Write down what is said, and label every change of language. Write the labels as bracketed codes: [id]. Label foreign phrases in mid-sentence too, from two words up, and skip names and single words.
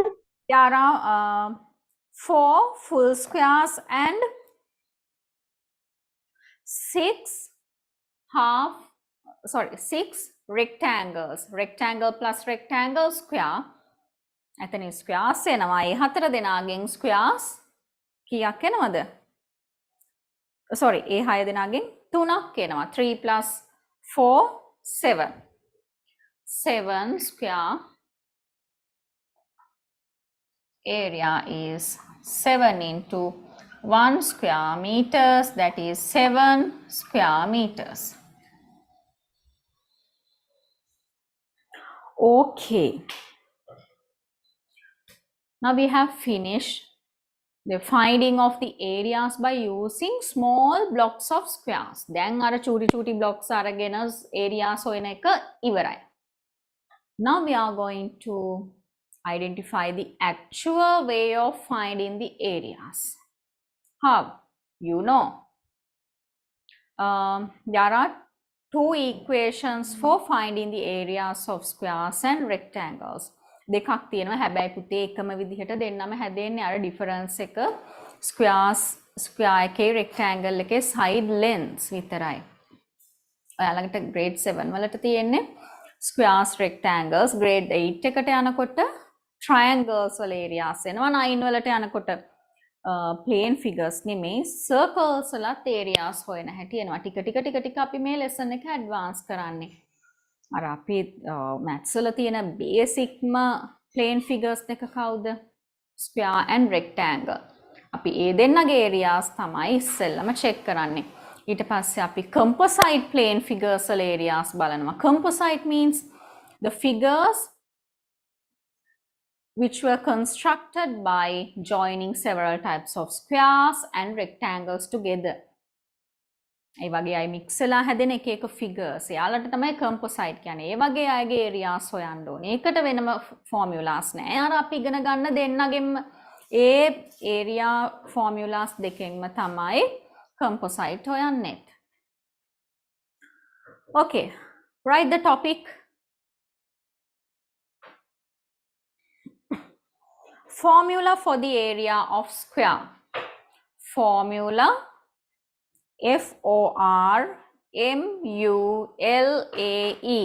[en] There are 4 full squares and 6 rectangles. Rectangle plus rectangle square. [si] එතන squares එනවා. ඒ 4 දෙනාගෙන් squares කීයක් එනවද? Sorry, ඒ 6 දෙනාගෙන් 3ක් එනවා. [en] 3 plus 4 7. 7 square area is 7 into 1 square meters, that is 7 square meters. Okay. Now we have finished the finding of the areas by using small blocks of squares. දැන් අර චූටි blocks අරගෙන areas හොයන එක ඉවරයි. Now we are going to identify the actual way of finding the areas. How? You know. There are 2 equations for finding the areas of squares and rectangles. [si] දෙකක් තියෙනවා. හැබැයි පුතේ එකම විදිහට දෙන්නම හැදෙන්නේ අර difference එක square එකේ rectangle එකේ [en] side lengths [si] විතරයි. ඔයාලකට grade 7 වලට තියෙන්නේ [en] squares rectangles, [si] grade 8 එකට යනකොට triangles වල areas එනවා. 9 වලට යනකොට [en] plane figures [si] නෙමෙයි circles වලත් areas හොයන හැටි එනවා. ටික අපි මේ lesson එක advance කරන්නේ. අර අපි maths වල තියෙන basicම [en] plane figures [si] දෙක කවුද? [en] square and rectangle. [si] අපි ඒ දෙන්නගේ areas තමයි ඉස්සෙල්ලම check කරන්නේ. ඊට පස්සේ අපි [en] composite plane figures [si] වල areas බලනවා. [en] Composite means the figures which were constructed by joining several types of squares and rectangles together. [si] ඒ වගේ අය මික්ස් වෙලා හැදෙන එක එක ෆිගර්ස්. එයාලට තමයි කම්පොසයිට් කියන්නේ. ඒ වගේ අයගේ ඒරියාස් හොයන්න ඕනේ. ඒකට වෙනම ෆෝමියුලාස් නෑ. අර අපි ඉගෙන ගන්න දෙන්නගෙම ඒ [en] area formulas [si] දෙකෙන්ම තමයි කම්පොසයිට් හොයන්නේ. [en] Okay, write the topic. Formula for the area of square. Formula Formulae.